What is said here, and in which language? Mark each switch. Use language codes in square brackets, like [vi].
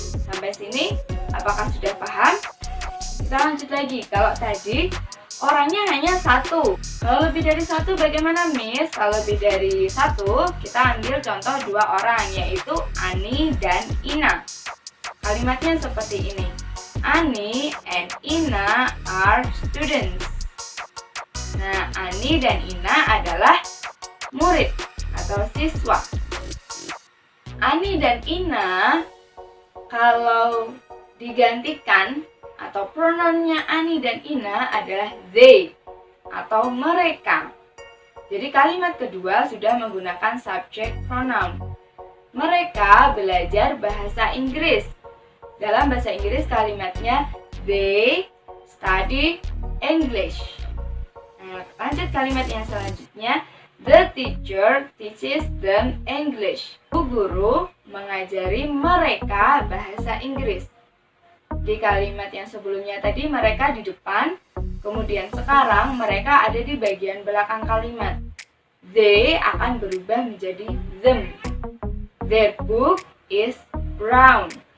[id] Sampai sini apakah sudah paham? Kita lanjut lagi. Kalau tadi orangnya hanya satu, kalau lebih dari satu bagaimana, Miss? Kalau lebih dari satu, kita ambil contoh dua orang, yaitu Ani dan Ina. Kalimatnya seperti ini. [en] Ani and Ina are students. [id] Nah, Ani dan Ina adalah murid atau siswa. Ani dan Ina kalau digantikan atau pronounnya Ani dan Ina adalah they atau mereka. Jadi kalimat kedua sudah menggunakan subject pronoun. Mereka belajar bahasa Inggris. Dalam bahasa Inggris kalimatnya [en] they study English. [id] Nah, lanjut kalimat yang selanjutnya. [en] The teacher teaches them English. [id] Guru mengajari mereka bahasa Inggris. Di kalimat yang sebelumnya tadi mereka di depan, kemudian sekarang mereka ada di bagian belakang kalimat. [en] They [id] akan berubah menjadi [en] them. Their book is brown.